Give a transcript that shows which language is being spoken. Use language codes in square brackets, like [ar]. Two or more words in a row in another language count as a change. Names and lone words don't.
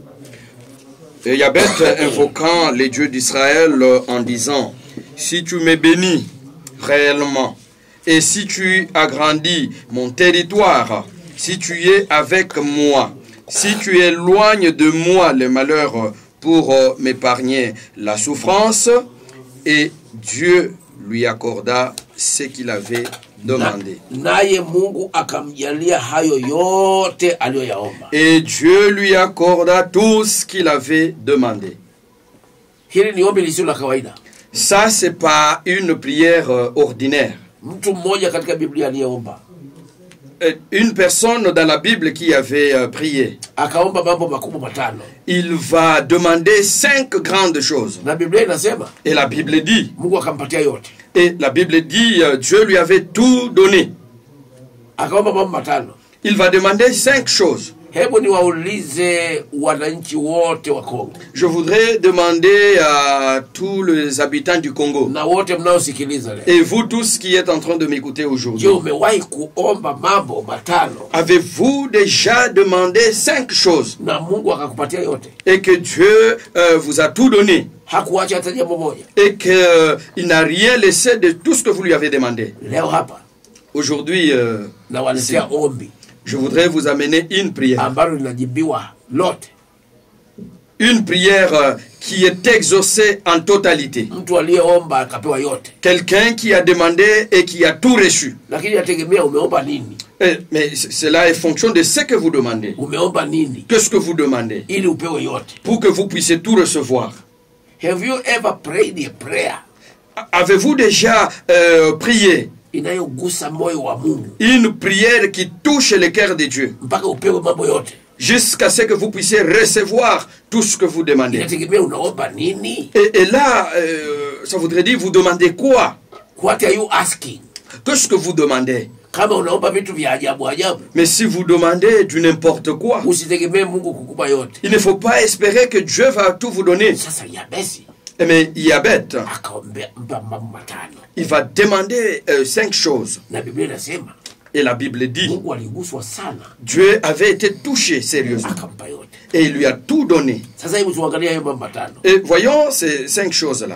[fr] Et Yabet invoquant les dieux d'Israël en disant, si tu me bénis réellement, et si tu agrandis mon territoire, si tu es avec moi, si tu éloignes de moi le malheur pour m'épargner la souffrance, et Dieu lui accorda ce qu'il avait demandé. [sw] Naye Mungu akamjalia hayo yote aliyoyaomba. [fr] Et Dieu lui accorda tout ce qu'il avait demandé. [sw] Hili ni ombi lisilo la kawaida. [fr] Ça, c'est pas une prière ordinaire. [sw] Mtu mmoja katika Biblia aliyeomba. [fr] Une personne dans la Bible qui avait prié. [sw] Akaomba mambo makubwa matano. [fr] Il va demander 5 grandes choses. [sw] Na Biblia inasema. [fr] Et la Bible dit. [sw] Mungu akampatia yote. [fr] Et la Bible dit, Dieu lui avait tout donné. [sw] Akaomba mambo matano. [fr] Il va demander 5 choses. [sw] Hebu niwaulize wananchi wote wa Kongo. [fr] Je voudrais demander à tous les habitants du Congo. [sw] Na wote mnaosikiliza leo. [fr] Et vous tous qui êtes en train de m'écouter aujourd'hui. [sw] Je umewahi kuomba mambo matano? [fr] Avez-vous déjà demandé 5 choses? [sw] Na Mungu akakupatia yote. [fr] Et que Dieu vous a tout donné. [sw] Hakuacha hata jambo moja. [fr] Et qu'il n'a rien laissé de tout ce que vous lui avez demandé. [sw] Leo hapa. [fr] Aujourd'hui, [sw] na waletea ombi. [fr] Je voudrais vous amener une prière. [sw] Ambalo linajibiwa lote. [fr] Une prière qui est exaucée en totalité. [sw] Mtu aliyeomba akapewa yote. [fr] Quelqu'un qui a demandé et qui a tout reçu. [sw] Lakini yategemea umeomba nini. [fr] Mais cela est fonction de ce que vous demandez. [sw] Umeomba nini? [fr] Qu'est-ce que vous demandez? [sw] Ili upewe yote. [fr] Pour que vous puissiez tout recevoir. [en] Have you ever prayed a prayer? [fr] Avez-vous déjà prié? [sw] Inayogusa moyo wa Mungu. [fr] Une prière qui touche le cœur de Dieu. [sw] Mpaka upewe mambo yote. [fr] Jusqu'à ce que vous puissiez recevoir tout ce que vous demandez. [sw] Inategemea unaomba nini. [fr] Et là, ça voudrait dire vous demandez quoi? [en] What are you asking? [fr] Qu'est-ce que vous demandez? [sw] Kama unaomba vitu vya ajabu ajabu. [fr] Mais si vous demandez du n'importe quoi, [sw] usitegemee Mungu kukupa yote. [fr] Il ne faut pas espérer que Dieu va tout vous donner. [sw] Sasa Yabesi. [fr] Mais Yabet, il va demander 5 choses. Et la Bible dit, Dieu avait été touché sérieusement. Et il lui a tout donné. Et voyons ces 5 choses-là.